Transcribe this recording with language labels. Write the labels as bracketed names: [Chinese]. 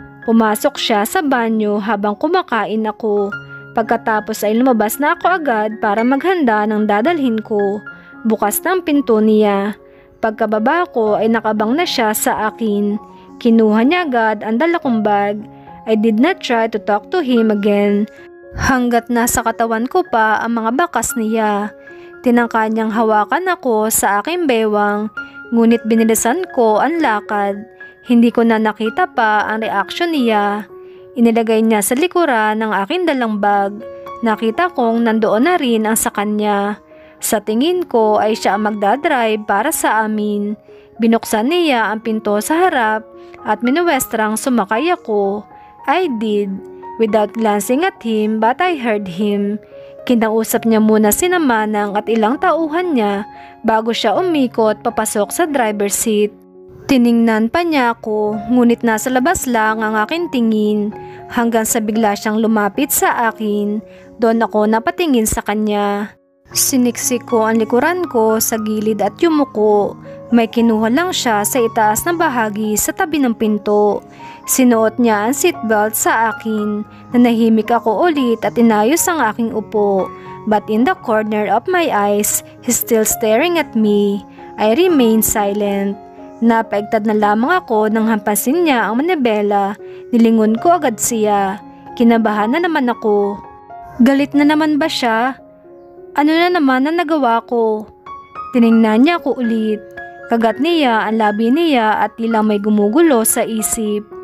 [Filipino] Pumasok siya sa banyo habang kumakain ako. Pagkatapos ay lumabas na ako agad para maghanda ng dadalhin ko. Bukas ng pinto niya. Pagkababa ko ay nakabang na siya sa akin. Kinuha niya agad ang dala kong bag. [English] I did not try to talk to him again. [Filipino] Hanggat nasa katawan ko pa ang mga bakas niya. Tinangka niyang hawakan ako sa aking bewang. Ngunit binilisan ko ang lakad. Hindi ko na nakita pa ang reaksyon niya. Inilagay niya sa likuran ng aking dalang bag. Nakita kong nandoon na rin ang sa kanya. Sa tingin ko ay siya ang magdadrive para sa amin. Binuksan niya ang pinto sa harap at minuwestrang sumakay ako. [English] I did, without glancing at him but I heard him. [Filipino] Kinausap niya muna si Manang at ilang tauhan niya bago siya umikot papasok sa driver's seat. Tiningnan pa niya ako, ngunit nasa labas lang ang aking tingin hanggang sa bigla siyang lumapit sa akin. Doon ako napatingin sa kanya. Siniksik ko ang likuran ko sa gilid at yumuko. May kinuha lang siya sa itaas na bahagi sa tabi ng pinto. Sinuot niya ang seatbelt sa akin. Nanahimik ako ulit at inayos ang aking upo. [English] But in the corner of my eyes, he's still staring at me. I remained silent. [Filipino] Napaigtad na lamang ako nang hampasin niya ang manibela. Nilingon ko agad siya. Kinabahan na naman ako. Galit na naman ba siya? Ano na naman ang nagawa ko? Tiningnan niya ako ulit. Kagat niya ang labi niya at tila may gumugulo sa isip.